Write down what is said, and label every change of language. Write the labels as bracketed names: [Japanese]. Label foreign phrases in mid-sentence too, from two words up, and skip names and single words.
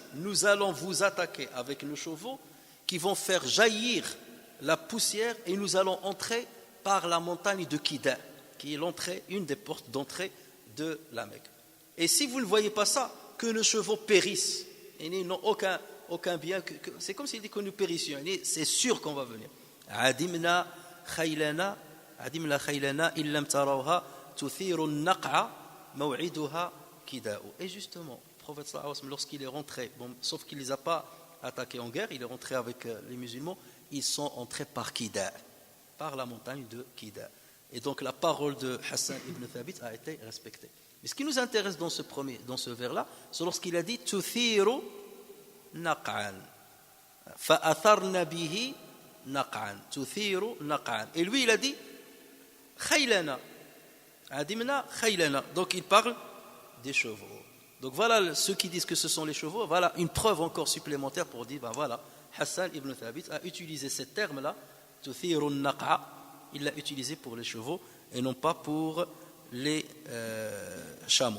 [French] Nous allons vous attaquer avec nos chevaux qui vont faire jaillir la poussière et nous allons entrer par la montagne de Kida, qui est l'entrée, une des portes d'entrée de la Mecque. Et si vous ne voyez pas ça, que nos chevaux périssent, ils n'ont aucun bien, c'est comme s'il dit que nous périssions. C'est sûr qu'on va venir. [Arabic] عدمنا خيلنا إن لم تروها تثير النقع موعدها كداء. [French] Et justement, le prophète [Arabic] صلى الله عليه وسلم, [French] lorsqu'il est rentré, sauf qu'il ne les a pas attaqués en guerre, il est rentré avec les musulmans, ils sont entrés par Kida, par la montagne de Kida. Et donc la parole de Hassan ibn Thabit a été respectée. Mais ce qui nous intéresse dans ce vers-là, c'est lorsqu'il a dit [Arabic] تثير نقعا فأثرنا به نقعا تثير نقعا. [French] Et lui il a dit [Arabic] خيلنا عدمنا خيلنا. [French] Donc il parle des chevaux. Donc voilà ceux qui disent que ce sont les chevaux. Voilà une preuve encore supplémentaire pour dire voilà, Hassan ibn Thabit a utilisé ce terme-là, [Arabic] تثير النقع, [French] il l'a utilisé pour les chevaux et non pas pour les chameaux.